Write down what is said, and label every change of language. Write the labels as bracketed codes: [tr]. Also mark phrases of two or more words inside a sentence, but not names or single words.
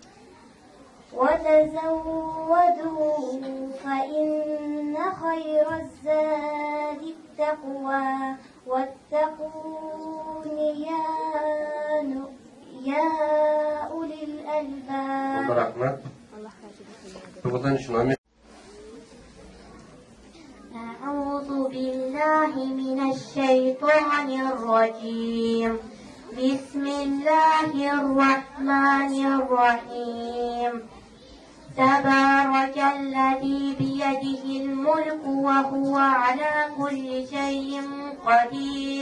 [ar] وتزودوا فإن خير الزاد التقوى. واتقون يا أولي الألباب. Rahmat. Tuğdan şuna أعوذ بالله من الشيطان الرجيم. بسم الله الرحمن الرحيم. تبارك الذي بيده الملك وهو على كل شيء قدير.